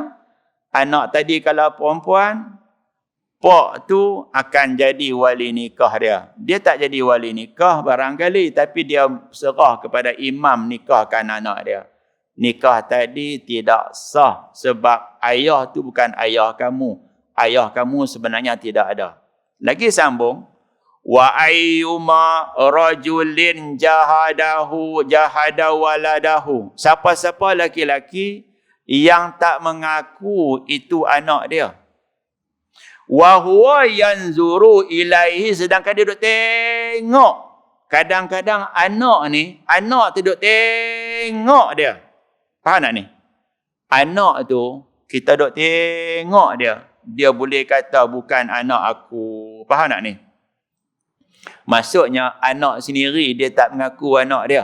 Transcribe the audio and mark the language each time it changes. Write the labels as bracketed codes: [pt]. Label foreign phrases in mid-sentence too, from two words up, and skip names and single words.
[ms] Anak tadi kalau perempuan, pak tu akan jadi wali nikah dia. Dia tak jadi wali nikah barangkali, tapi dia serah kepada imam nikahkan anak dia. Nikah tadi tidak sah sebab ayah tu bukan ayah kamu. Ayah kamu sebenarnya tidak ada. Lagi sambung. [ar] Wa ayyuma rajulin jahada waladahu. [ms] Siapa-siapa laki-laki yang tak mengaku itu anak dia. [ar] Wa huwa yanzuru ilaihi, [ms] sedangkan dia duduk tengok. Kadang-kadang anak tu duduk tengok dia. Faham tak ni? Anak tu, kita duk tengok dia. Dia boleh kata bukan anak aku. Faham tak ni? Maksudnya anak sendiri dia tak mengaku anak dia.